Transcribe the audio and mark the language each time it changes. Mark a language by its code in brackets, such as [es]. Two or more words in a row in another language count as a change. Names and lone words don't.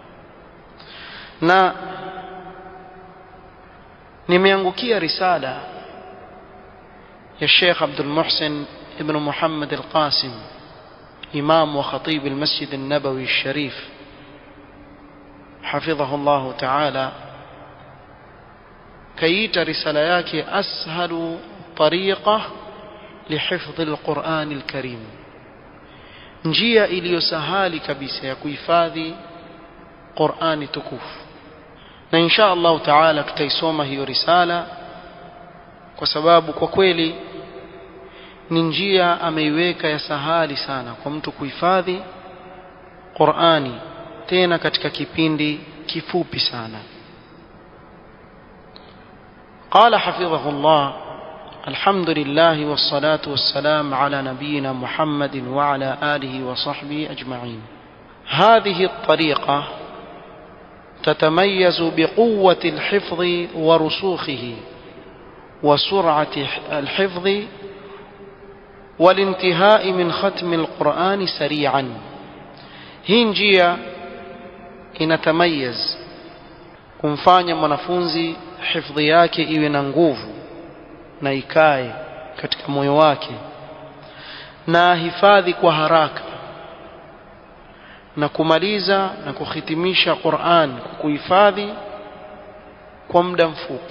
[sw] Na nimeangukia risala ya Sheikh Abdul Muhsin ibn Muhammad al-Qasim, [ar] إمام وخطيب المسجد النبوي الشريف حفظه الله تعالى, [sw] kaita risala yake ashalu tariqa لحفظ القرآن الكريم, njia iliyosahali kabisa ya kuhifadhi Qur'ani tukufu. na [ar] إن شاء الله تعالى [sw] tutaisoma hiyo risala, kwa sababu kwa kweli ni njia ameiweka ya sahali sana kwa mtu kuhifadhi Qur'ani, tena katika kipindi kifupi sana. [ar] قال حفظه الله: الحمد لله والصلاة والسلام على نبينا محمد وعلى آله وصحبه أجمعين. هذه الطريقة تتميز بقوة الحفظ ورسوخه وسرعة الحفظ والانتهاء من ختم القرآن سريعا. [sw] hii njia inatamayaz kumfanya mwanafunzi hifadhi yake iwe na nguvu na ikae katika moyo wake, na hifadhi kwa haraka na kumaliza na kuhitimisha Qur'an kuhifadhi kwa muda mfupi.